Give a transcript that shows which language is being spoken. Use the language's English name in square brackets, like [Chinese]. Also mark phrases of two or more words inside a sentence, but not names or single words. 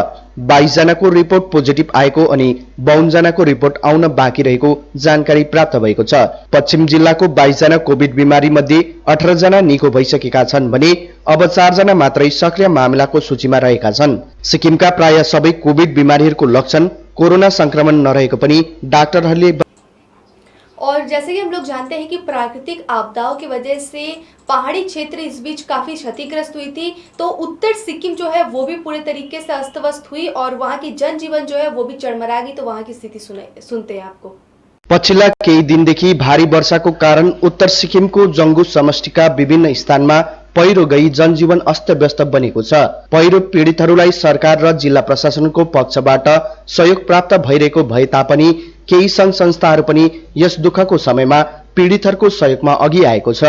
[Nepali] 22 जनाको रिपोर्ट पोजिटिभ आएको अनि 52 जनाको रिपोर्ट आउन बाँकी रहेको जानकारी प्राप्त भएको छ। पश्चिम जिल्लाको 22 जना कोभिड बिमारी मध्ये 18 जना निको भइसकेका छन् भने अब 4 जना मात्रै सक्रिय मामिलाको सूचीमा रहेका छन्। सिक्किमका प्राय सबै कोभिड बिमारीहरूको लक्षण कोरोना संक्रमण नरहेको पनि डाक्टरहरूले। [Hindi] और जैसे कि हम लोग जानते हैं कि प्राकृतिक आपदाओं की वजह से पहाड़ी क्षेत्र इस बीच काफ़ी क्षतिग्रस्त हुई थी, तो उत्तर सिक्किम जो है वो भी पूरे तरीके से अस्त व्यस्त हुई और वहाँ की जनजीवन जो है वो भी चरमरा गई। तो वहाँ की स्थिति सुनते हैं आपको। [Nepali] पछिल्ला केही दिनदेखि भारी वर्षाको कारण उत्तर सिक्किमको जंगु समष्टिका विभिन्न स्थानमा पहिरो गई जनजीवन अस्तव्यस्त बनेको छ। पहिरो पीडितहरूलाई सरकार र जिल्ला प्रशासनको पक्षबाट सहयोग प्राप्त भइरहेको भए तापनि केही संघ संस्थाहरू पनि यस दुःखको समयमा पीडितहरूको सहयोगमा अघि आएको छ।